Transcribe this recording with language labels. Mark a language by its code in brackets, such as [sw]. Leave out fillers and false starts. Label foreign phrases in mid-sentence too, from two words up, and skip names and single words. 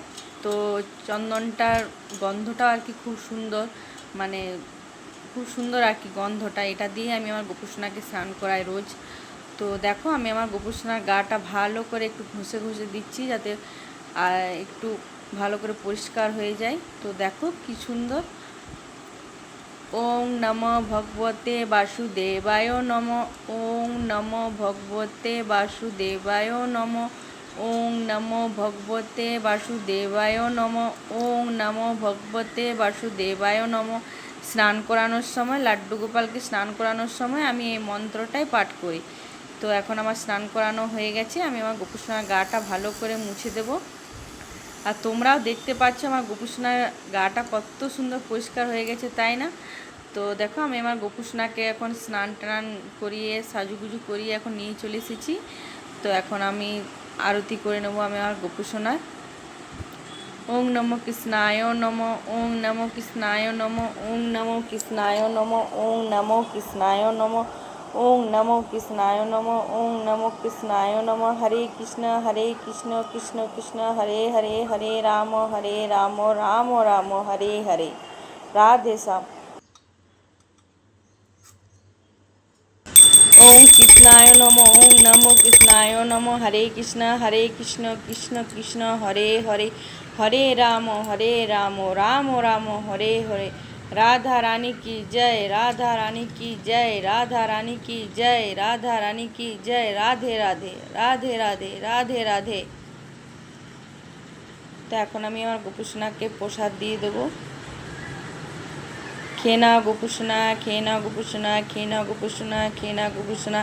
[bn] তো চন্দনটার গন্ধটা আর কি খুব সুন্দর, মানে খুব সুন্দর আর কি গন্ধটা। এটা দিয়ে আমি আমার গোপুসোনাকে স্নান করাই রোজ। তো দেখো, আমি আমার গোপুসোনার গাটা ভালো করে একটু ঘষে ঘষে দিচ্ছি, যাতে একটু ভালো করে পরিষ্কার হয়ে যায়। তো দেখো কি সুন্দর। [sa] ওং নমো ভগবতে বাসুদেবায় নমঃ। ওং নমো ভগবতে বাসুদেবায় নমঃ। ওং নমো ভগবতে বাসুদেবায় নমঃ। ওং নমো ভগবতে বাসুদেবায় নমঃ। [bn] স্নান করানোর সময়, লাড্ডু গোপালকে স্নান করানোর সময় আমি এই মন্ত্রটাই পাঠ করি। তো এখন আমার স্নান করানো হয়ে গেছে, আমি আমার গোপুসোনার গাটা ভালো করে মুছে দেবো। আর তোমরাও দেখতে পাচ্ছ আমার গোপুসোনার গাটা কত সুন্দর পরিষ্কার হয়ে গেছে, তাই না? তো দেখো, আমি আমার গোপুসোনাকে এখন স্নান টান করিয়ে সাজুগুজু করিয়ে এখন নিয়ে চলে এসেছি। তো এখন আমি আরতি করে নেবো আমি আমার গোপুসোনার। [sa] ওং নমো কৃষ্ণায় নমঃ। ওং নমো কৃষ্ণায় নমঃ। ওং নমো কৃষ্ণায় নমঃ। ওং নমো কৃষ্ণায় নমঃ। ওং নমো কৃষ্ণায় নমঃ। ওং নমো কৃষ্ণায় নমঃ। হরে কৃষ্ণ কৃষ্ণ কৃষ্ণ হরে হরে, হরে রাম রাম রাম হরে হরে। রাধে শ্যাম। ওং কৃষ্ণায় নমঃ। ওং নমো কৃষ্ণায় নমঃ। হরে কৃষ্ণ কৃষ্ণ কৃষ্ণ হরে হরে, হরে রাম রাম রাম হরে হরে। [hi] राधा रानी की जय, राधा रानी की जय, राधा रानी की जय, राधा रानी की जय। রাধে রাধে, রাধে রাধে, রাধে রাধে। [bn] তো এখন আমি আমার গোপুসোনাকে প্রসাদ দিয়ে দেবো। খেয়ে নাও গোপুসোনা, খেয়ে নাও গোপুসোনা, খেয়ে নাও গোপুসোনা, খেয়ে নাও গোপুসোনা।